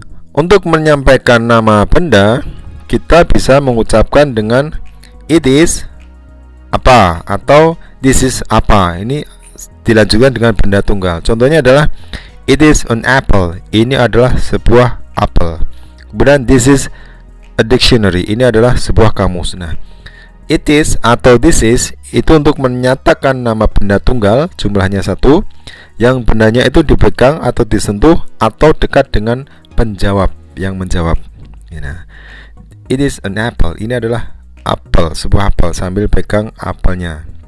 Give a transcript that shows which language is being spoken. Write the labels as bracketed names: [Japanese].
[Indonesian] Untuk menyampaikan nama benda, kita bisa mengucapkan dengan it is apa atau this is apa. Ini dilanjutkan dengan benda tunggal. Contohnya adalah it is an apple. Ini adalah sebuah apel. [English] Kemudian this is a dictionary. [Indonesian] Ini adalah sebuah kamus. Nah, it is atau this is itu untuk menyatakan nama benda tunggal jumlahnya 1, yang bendanya itu dipegang atau disentuh atau dekat dengan penjawab yang menjawab. Nah, it is an apple. Ini adalah apel, sebuah apel sambil pegang apelnya.